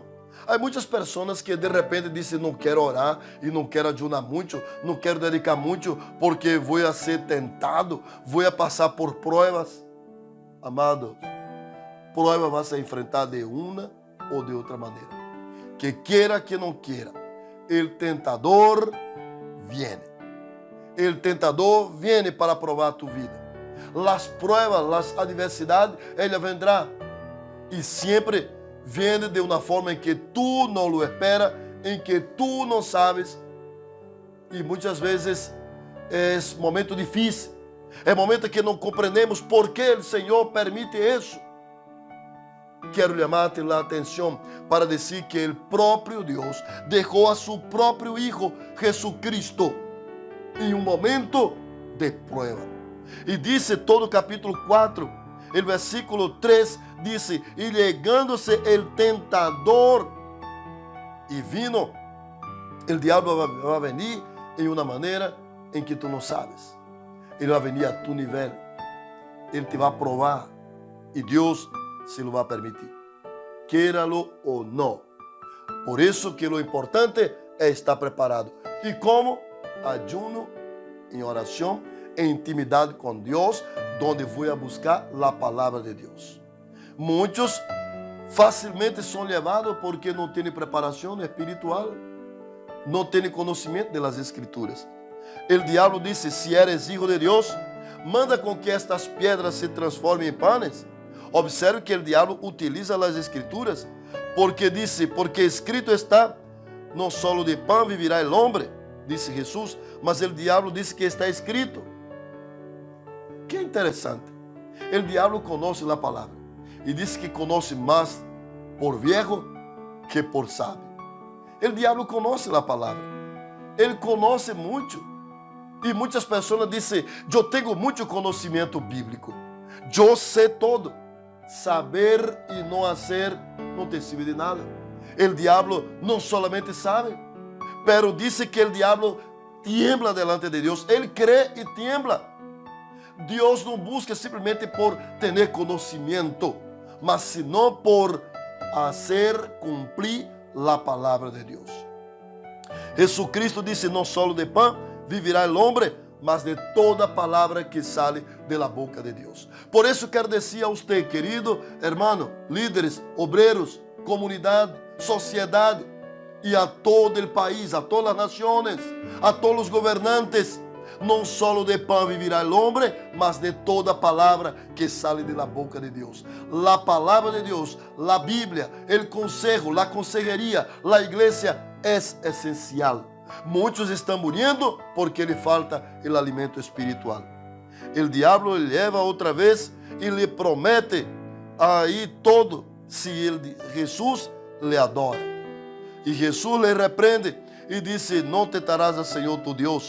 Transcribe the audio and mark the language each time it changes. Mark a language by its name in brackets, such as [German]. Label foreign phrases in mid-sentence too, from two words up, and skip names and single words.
[Portuguese] Há muitas pessoas que de repente dizem, não quero orar e não quero ayunar muito, não quero dedicar muito porque vou a ser tentado, vou a passar por provas. Amados, prova vai se enfrentar de uma ou de outra maneira. Que queira que não queira, o tentador viene. O tentador viene para provar tu vida. As provas, as adversidades, ele vendrá. E sempre viene de uma forma em que tu não lo espera, em que tu não sabes. E muitas vezes é momento difícil. É momento que não compreendemos por que o Senhor permite isso. Quero chamar-te a atenção para dizer que o próprio Deus deixou a seu próprio Hijo, Jesucristo, em um momento de prova. E disse todo o capítulo 4, o versículo 3, disse, e [Spanish] llegando-se el tentador, [Portuguese] e vino, o diabo vai venir em uma maneira em que tu não sabes. Ele vai venir a tu nível, ele te vai provar, e Deus se lo vai permitir, queira-lo ou não. Por isso que o importante é estar preparado. E como? Ayuno, em oração, em intimidade com Deus, onde vou a buscar a palavra de Deus. Muitos facilmente são levados porque não têm preparação espiritual, não têm conhecimento das Escrituras. O diabo disse, se [Spanish] eres hijo [Portuguese] de Deus, manda com que estas pedras se transformem em panes. Observe que o diabo utiliza as Escrituras, porque disse, porque escrito está, não só de pão [Spanish] vivirá el hombre, [Portuguese] disse Jesus, mas o diabo disse que está escrito. Que interessante. O diabo conhece a palavra e disse que conhece mais [Spanish] por viejo que por sábio. [Portuguese] O diabo conhece a palavra, ele conhece muito. E muitas pessoas dizem, eu tenho muito conhecimento bíblico, eu sei todo. Saber e não fazer não te sirve de nada. O diabo não solamente sabe, pero disse que o diabo [Spanish] tiembla delante [Portuguese] de Deus. Ele crê e tiembla. Deus não busca simplesmente por ter conhecimento, mas senão por fazer cumprir a palavra de Deus. Jesucristo disse, não só de pão [Spanish] vivirá el hombre, [Portuguese] mas de toda palavra que [Spanish] sale de la boca [Portuguese] de Deus. Por isso quero dizer a você, querido hermano, líderes, obreiros, comunidade, sociedade, e a todo o país, a todas as nações, a todos os governantes, não só de pão [Spanish] vivirá el hombre, [Portuguese] mas de toda palavra que [Spanish] sale de la boca [Portuguese] de Deus. La palavra de Deus, la Bíblia, [Spanish] el consejo, la consejería, la iglesia [Portuguese] é essencial. Muitos estão morrendo porque lhe falta o alimento espiritual. O diabo lhe leva outra vez e lhe promete aí todo se Jesus lhe adora. E Jesus lhe repreende e disse, não tentarás a Senhor tu Deus.